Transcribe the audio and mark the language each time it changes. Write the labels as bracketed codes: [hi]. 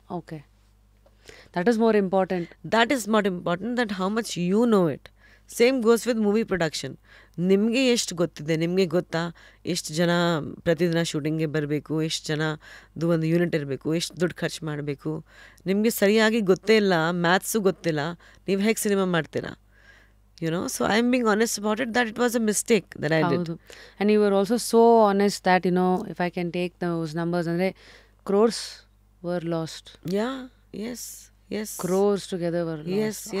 [en] Okay, that is more important. That is more important than how much you know it. Same goes with movie production. [kn] ನಿಮಗೆ ಎಷ್ಟು ಗೊತ್ತಿದೆ? ನಿಮಗೆ ಗೊತ್ತಾ ಎಷ್ಟು ಜನ ಪ್ರತಿದಿನ ಶೂಟಿಂಗ್ಗೆ ಬರಬೇಕು, ಎಷ್ಟು ಜನದು ಒಂದು ಯೂನಿಟ್ ಇರಬೇಕು, ಎಷ್ಟು ದುಡ್ಡು ಖರ್ಚು ಮಾಡಬೇಕು? ನಿಮಗೆ ಸರಿಯಾಗಿ ಗೊತ್ತೇ ಇಲ್ಲ, ಮ್ಯಾಥ್ಸು ಗೊತ್ತಿಲ್ಲ, ನೀವು ಹೇಗೆ ಸಿನಿಮಾ ಮಾಡ್ತೀರಾ? [en] You know, so I am being honest about it, that it was a mistake that I did. And you were also so honest that, you know, if I can take those numbers, [kn] andre [en] crores were lost. Yeah, yes, crores together were lost.